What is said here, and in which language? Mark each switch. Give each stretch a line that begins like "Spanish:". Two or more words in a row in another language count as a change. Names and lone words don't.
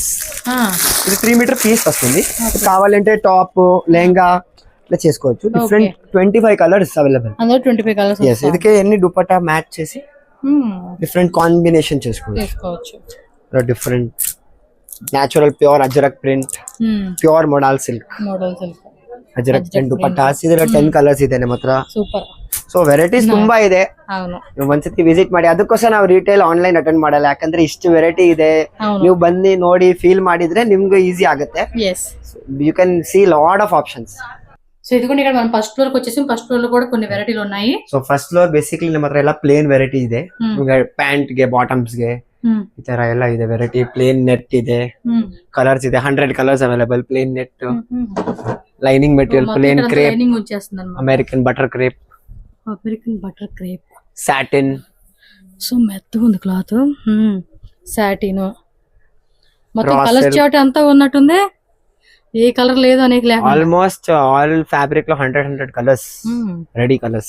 Telugu: ఇది
English: 3 meter piece
Telugu: వస్తుంది. కావాలంటే టాప్, లెహంగా ఇట్లా చేసుకోవచ్చు.
English: different 25 colours available.
Telugu: అందులో 25 కలర్స్ yes, ಇದಕ್ಕೆ ఎన్ని దుపట్టా మ్యాచ్ చేసి
English: different combination
Telugu: చేసుకోవచ్చు.
English: different natural pure Ajrak print, pure modal silk, Ajrak print dupattas.
Kannada: ಇದರ 10 ಕಲರ್ಸ್ ಇದೆ ನಮ್ಮ ಹತ್ರ. ಸೂಪರ್.
English: so varieties
Kannada: ತುಂಬಾ ಇದೆ.
Telugu: అవును,
Kannada: ನೀವು ಒಂದ್ಸತಿ ವಿಸಿಟ್ ಮಾಡಿ. ಅದಕ್ಕೋಸ್ಕರ ನಾವು
English: retail online attend
Kannada: ಮಾಡಲ್ಲ, ಯಾಕಂದ್ರೆ ಇಷ್ಟು ವೆರೈಟಿ ಇದೆ. ನೀವು ಬಂದು ನೋಡಿ ಫೀಲ್ ಮಾಡಿದ್ರೆ ನಿಮ್ಗೆ ಈಸಿ ಆಗುತ್ತೆ.
English: you can see lot of options.
Telugu: సో ఇదిగోండి, ఇక్కడ మనం
English: first floor
Telugu: కి వచ్చేసి
English: first floor
Telugu: లో కూడా కొన్ని వెరైటీలు ఉన్నాయి.
English: so first floor
Kannada: ಬೇಸಿಕಲಿ ನಮ್ಮ ಹತ್ರ ಎಲ್ಲ
English: plain variety
Kannada: ಇದೆ. ನಿಮಗೆ ಪ್ಯಾಂಟ್ ಗೆ, ಬಾಟಮ್ಸ್ ಗೆ, ಈ ತರ ಎಲ್ಲ ಇದೆ ವೆರೈಟಿ.
English: plain net
Kannada: ಇದೆ, ಕಲರ್ಸ್ ಇದೆ,
English: 100 colours available. plain net, lining material, plain crepe,
Telugu: లైనింగ్ వచ్చేస్తుంది అన్నమాట.
English: American butter crepe, American butter crepe,
Telugu: సాటిన్. సో మెత్తగా ఉంది క్లాత్. సాటిన్ మొత్తం
English: Raw కలర్ silk.
Telugu: చార్ట్ అంతా ఉన్నట్టుంది. ఏ కలర్ లేదు అనేక లేకుండా.
English: almost all fabric లో 100 colours, ready colours.